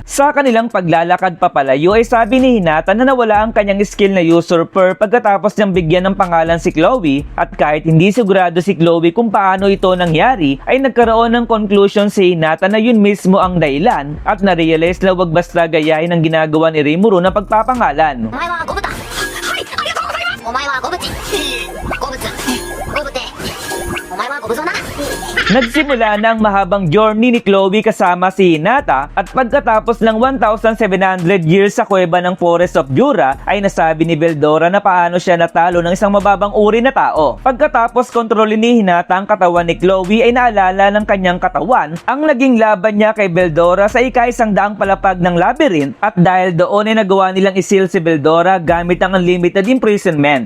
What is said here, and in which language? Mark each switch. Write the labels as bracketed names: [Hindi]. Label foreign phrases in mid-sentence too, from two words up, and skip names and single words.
[Filipino] Sa kanilang paglalakad papalayo ay sabi ni Hinata na nawala ang kanyang skill na usurper pagkatapos niyang bigyan ng pangalan si Chloe at kahit hindi sigurado si Chloe kung paano ito nangyari ay nagkaroon ng conclusion si Hinata na yun mismo ang dahilan at na-realize na wag basta gayahin ang ginagawa ni Rimuru na pagpapangalan. [Japanese] お前はゴブタ。はい、ありがとうございます。お前はゴブチ。ゴブツ。ゴブテ。お前はゴブゾな。 [Filipino] Nagsimula na ang mahabang journey ni Chloe kasama si Hinata at pagkatapos ng 1,700 years sa kuweba ng Forest of Jura ay nasabi ni Veldora na paano siya natalo ng isang mababang uri na tao. Pagkatapos kontrolin ni Hinata ang katawan ni Chloe ay naalala ng kanyang katawan ang naging laban niya kay Veldora sa ika-100 palapag ng labyrinth at dahil doon ay nagawa nilang isil si Veldora gamit ang [English] unlimited imprisonment.